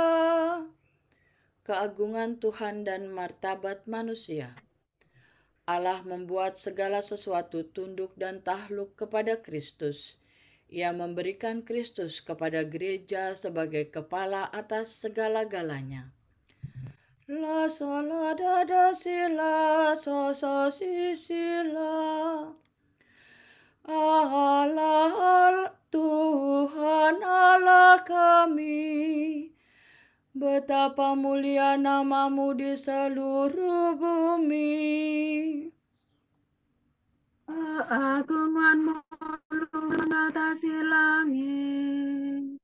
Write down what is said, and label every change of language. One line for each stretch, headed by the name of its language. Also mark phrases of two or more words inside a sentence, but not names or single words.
Indonesian: Keagungan Tuhan dan martabat manusia. Allah membuat segala sesuatu tunduk dan takluk kepada Kristus. Ia memberikan Kristus kepada gereja sebagai kepala atas segala-galanya. La sola da da si la so so si si la. Allah Tuhan Allah kami, betapa mulia nama-Mu di seluruh bumi. Keagungan-Mu mengatasi langit.